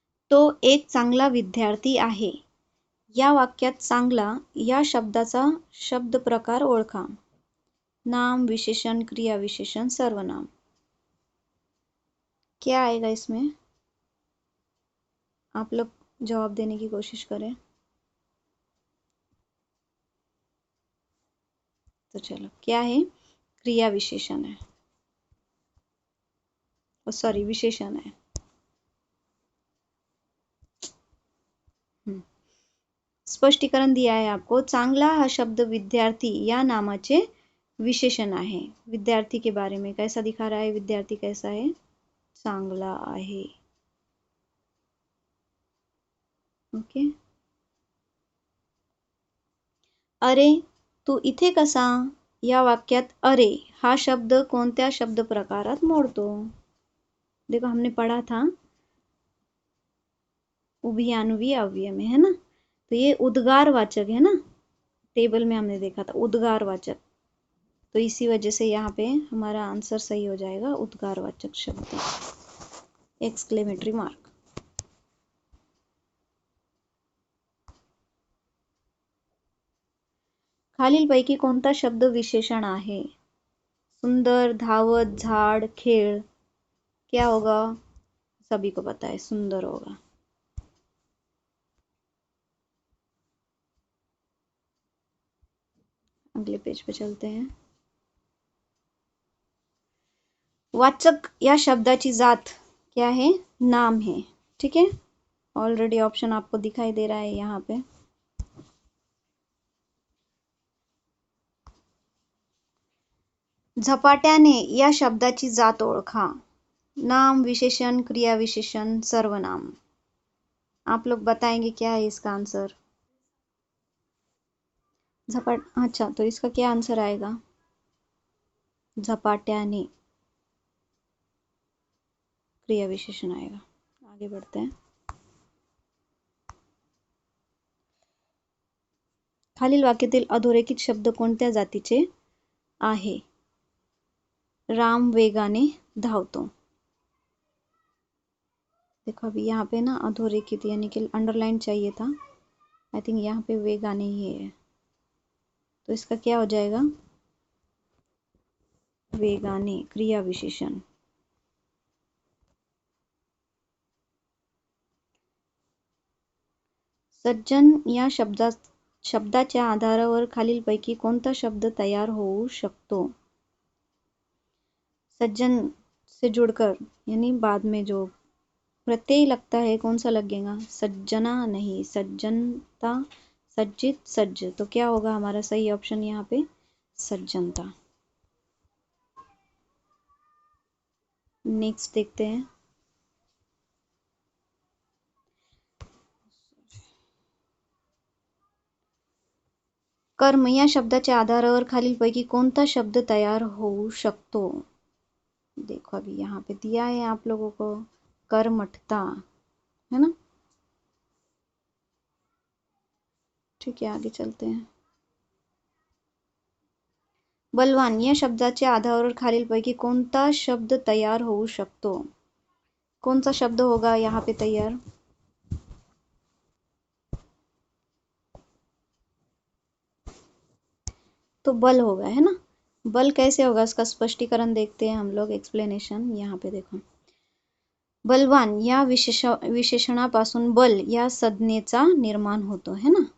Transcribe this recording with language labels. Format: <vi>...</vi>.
<mr>तो एक चांगला विद्यार्थी आहे। या वाक्यात चांगला या शब्दाचा शब्द प्रकार ओळखा। नाम, विशेषण, क्रिया विशेषण, सर्वनाम।</mr> <hi>क्या आएगा इसमें? आप लोग जवाब देने की कोशिश करें। तो चलो, क्या है? क्रिया विशेषण है, सॉरी विशेषण है। स्पष्टीकरण दिया है आपको।</hi> <mr>चांगला हा शब्द विद्यार्थी या नामाचे विशेषण आहे।</mr> <hi>विद्यार्थी के बारे में कैसा दिखा रहा है? विद्यार्थी कैसा है?</hi> <mr>चांगला आहे।</mr> <en>Okay.</en> <mr>अरे तू इथे कसा? या वाक्यात अरे हा शब्द कोणत्या शब्द प्रकारात मोडतो?</mr> <hi>देखो हमने पढ़ा था उभयान्वी अव्यय में, है ना, तो ये उद्गारवाचक है ना, टेबल में हमने देखा था उद्गारवाचक, तो इसी वजह से यहाँ पे हमारा आंसर सही हो जाएगा उद्गारवाचक शब्द, एक्सक्लेमेटरी मार्क।</hi> <mr>खालीलपैकी कोणता शब्द विशेषण आहे? सुंदर, धावत, झाड़, खेळ।</mr> <hi>क्या होगा? सभी को पता है, सुंदर होगा। अगले पेज पे चलते हैं।</hi> <mr>वाचक या शब्दाची जात</mr> <hi>क्या है? नाम है, ठीक है। ऑलरेडी ऑप्शन आपको दिखाई दे रहा है यहाँ पे।</hi> <mr>झपाट्याने या शब्दाची जात ओळखा।</mr> <hi>नाम, विशेषण, क्रिया विशेषण, सर्वनाम। आप लोग बताएंगे क्या है इसका आंसर? अच्छा, तो इसका क्या आंसर आएगा? झपाट्याने क्रिया विशेषण आएगा। आगे बढ़ते हैं।</hi> <mr>खालील वाक्यातील अधोरेखित शब्द कोणत्या जातीचे आहे? राम वेगाने धावतो।</mr> <hi>देखो अभी यहाँ पे ना अधोरेखित यानी कि अंडरलाइन चाहिए था, आई थिंक यहाँ पे वेगाने ही है, तो इसका क्या हो जाएगा?</hi> <mr>वेगाने क्रिया विशेषण। सज्जन या शब्दाच्या आधारावर खालीलपैकी कोणता शब्द तयार होऊ शकतो?</mr> <hi>सज्जन से जुड़कर यानी बाद में जो प्रत्यय लगता है, कौन सा लगेगा? सज्जना नहीं, सज्जनता, सज्जित, सज्ज। तो क्या होगा हमारा सही ऑप्शन यहाँ पे? सज्जनता। नेक्स्ट देखते हैं।</hi> <mr>कर्म या शब्दाच्या आधारावर खालीलपैकी कोणता शब्द तयार होऊ शकतो?</mr> <hi>देखो अभी यहाँ पे दिया है आप लोगों को कर्मठता, है ना? ठीक है, आगे चलते हैं।</hi> <mr>बलवान या शब्दाच्या आधारावर खालीलपैकी कोणता शब्द तयार होऊ शकतो?</mr> <hi>कौन सा शब्द होगा यहाँ पे तैयार? तो बल होगा, है ना? बल कैसे होगा इसका स्पष्टीकरण देखते हैं हम लोग, एक्सप्लेनेशन यहाँ पे देखो।</hi> <mr>बलवान या विशेषणापासून बल या संज्ञेचा निर्माण होतो,</mr> <hi>है ना?</hi>